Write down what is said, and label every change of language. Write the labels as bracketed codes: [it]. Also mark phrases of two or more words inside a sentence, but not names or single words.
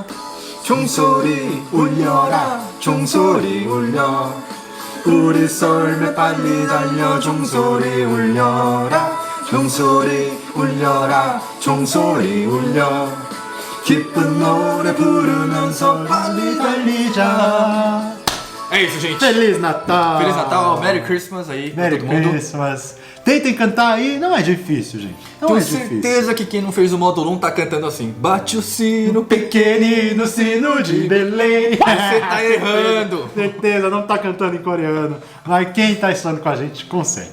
[ko] 종소리 울려라. 종소리 울려. 우리 썰매 빨리 달려. 종소리 울려라. 종소리 울려라. 종소리 울려. 기쁜 노래 부르면서 빨리 달리자. [pt] É isso, gente. Feliz Natal! Feliz Natal, [en] Merry Christmas [pt] aí pra Merry todo mundo. Christmas! Tentem cantar aí, não é difícil, gente. Não Tenho é difícil. certeza que quem não fez o módulo 1 tá cantando assim. Bate o sino, Pequenino sino de Belém. Você tá errando. Certeza, não tá cantando em coreano. Mas quem tá estudando com a gente consegue.